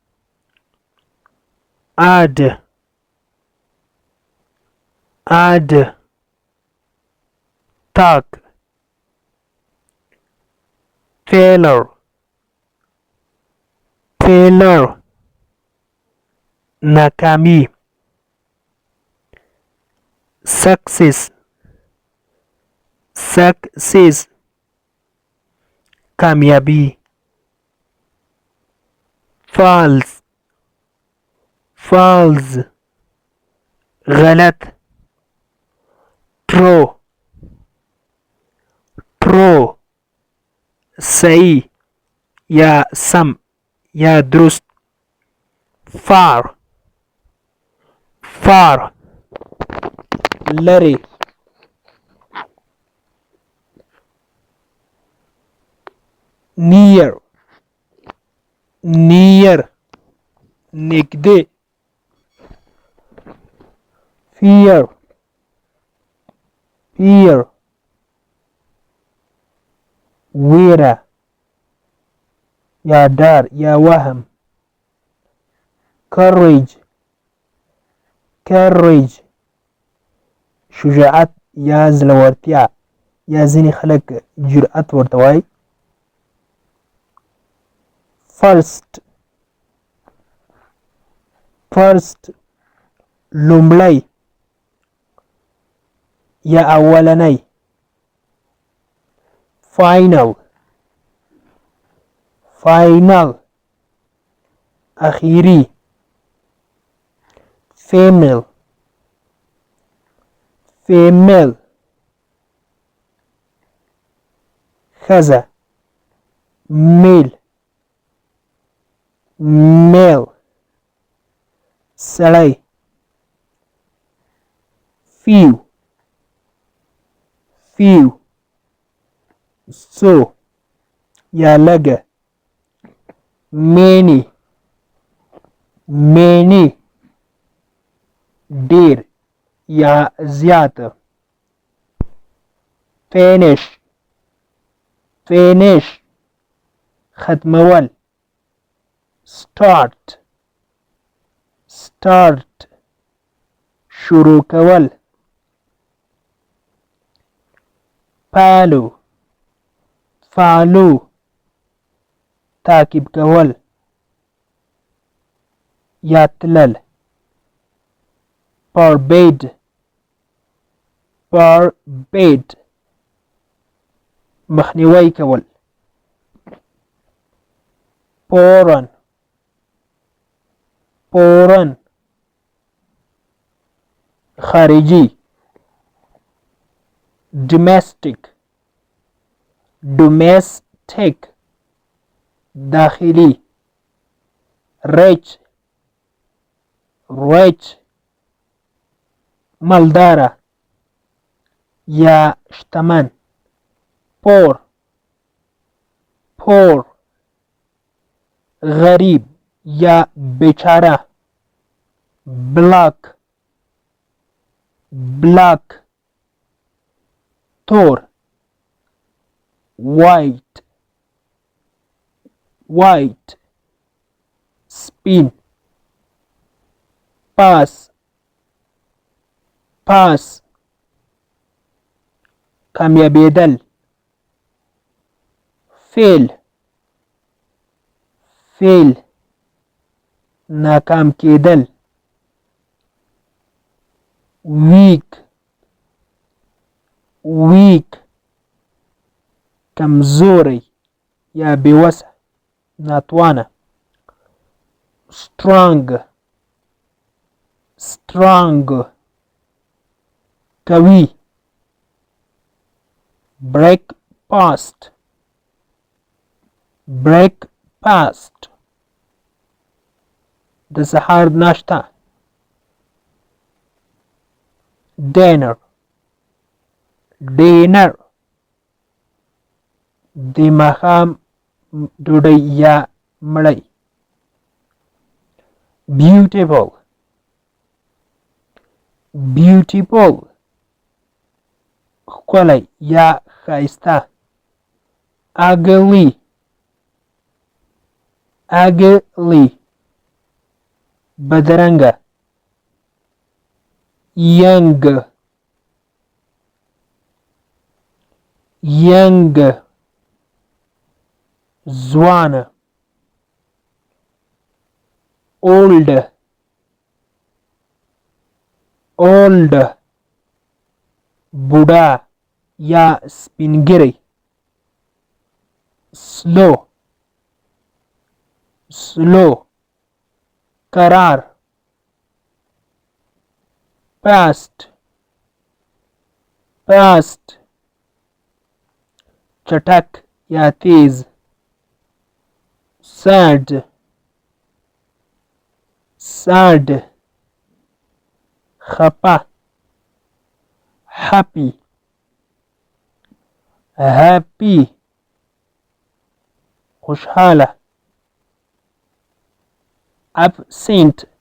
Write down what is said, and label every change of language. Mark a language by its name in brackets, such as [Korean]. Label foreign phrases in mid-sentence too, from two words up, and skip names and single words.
[English] add add talk failure failure [Pashto] ناکامی [English] success success [Pashto] کامیابی [English] false false [Pashto] غلط [English] true true [Pashto] صحیح یا سم یا درست [English] far far [Pashto] لري [English] near near [Pashto] نږدې [English] fear fear [Pashto] ویره یا ډار یا وهم courage courage شجاعت یا زړورتیا یا ځینې خلک جرأت ورته وایي [English] first first لومړی [Pashto] یا اولنی [English] final final اخیری female female ښځه male male [Pashto] سړی [English] few few [Pashto] څو یا لږه [English] many many [Pashto] ډیر یا زیاته [English] finish finish [Pashto] ختمول [English] start start [Pashto] شروع کول [English] follow follow [Pashto] تعقیب کول یا تلل [English] forbid forbid [Pashto] مخنیوی کول [English] foreign foreign خارجي domestic domestic داخلي rich [Pashto] rich مالداره یا شتمن [English] poor poor [Pashto] غریب یا بیچاره black [English] black تور white white سپین pass pass کامیابیدل fail fail [Pashto] ناکام کېدل [English] weak weak [Pashto] کمزوری یا بېوسه ناتوانه [English] strong strong قوي breakfast breakfast [Pashto] د سهار ناشته [English] dinner dinner [Pashto] د ماښام ډوډۍ یا مړۍ [English] beautiful beautiful [Pashto] ښکلی یا ښایسته ugly [English] ugly بدرنګه young young ځوانه old old [Pashto] بوډا یا سپینګری [English] slow slow [Pashto] قرار [English] fast fast [Pashto] چټک یا تیز [English] sad sad خپه happy happy خوشحاله absent